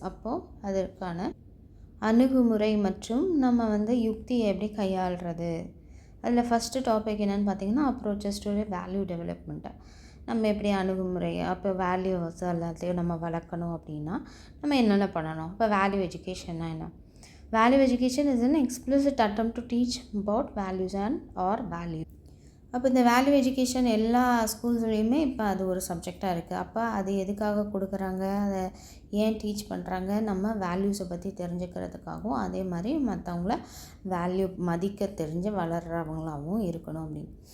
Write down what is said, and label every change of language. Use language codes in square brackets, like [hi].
[ta] அப்போது அதற்கான அணுகுமுறை மற்றும் நம்ம யுக்தியை எப்படி கையாளுறது. அதில் ஃபஸ்ட்டு டாபிக் என்னென்னு பார்த்திங்கன்னா [en] Approaches to value development. [ta] நம்ம எப்படி அணுகுமுறை, அப்போ வேல்யூஸ் எல்லாத்தையும் நம்ம வளர்க்கணும் அப்படின்னா நம்ம என்னென்ன பண்ணணும். இப்போ வேல்யூ எஜுகேஷன்னா என்ன? [en] Value education is an explicit attempt to teach about values and or value. [ta] அப்போ இந்த வேல்யூ எஜுகேஷன் எல்லா ஸ்கூல்ஸ்லேயுமே இப்போ அது ஒரு சப்ஜெக்டாக இருக்குது. அப்போ அது எதுக்காக கொடுக்குறாங்க, அதை ஏன் டீச் பண்ணுறாங்க, நம்ம வேல்யூஸை பற்றி தெரிஞ்சுக்கிறதுக்காகவும் அதே மாதிரி மற்றவங்கள வேல்யூ மதிக்க தெரிஞ்சு வளர்கிறவங்களாகவும் இருக்கணும் அப்படின்னு.